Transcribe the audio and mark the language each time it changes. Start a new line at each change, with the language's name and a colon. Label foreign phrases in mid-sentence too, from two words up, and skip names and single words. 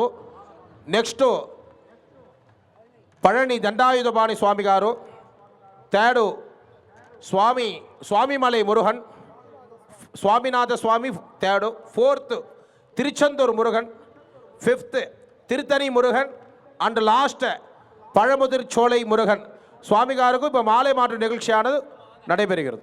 Telugu: నెక్స్ట్ పழని దండాయుధపాణి స్వామి గారు. థర్డ్ స్వామిమలై మురుగన్, స్వామినాథ స్వామి థర్డ్. ఫోర్త్ తిరుచెందూర్ మురుగన్. ఫిఫ్త్ తిరుతని మురుగన్.
English: and last
Tamil: பழமுதிர் சோலை முருகன் சுவாமி காருக்கு இப்போ மாலை மாற்று நிகழ்ச்சியானது நடைபெறுகிறது.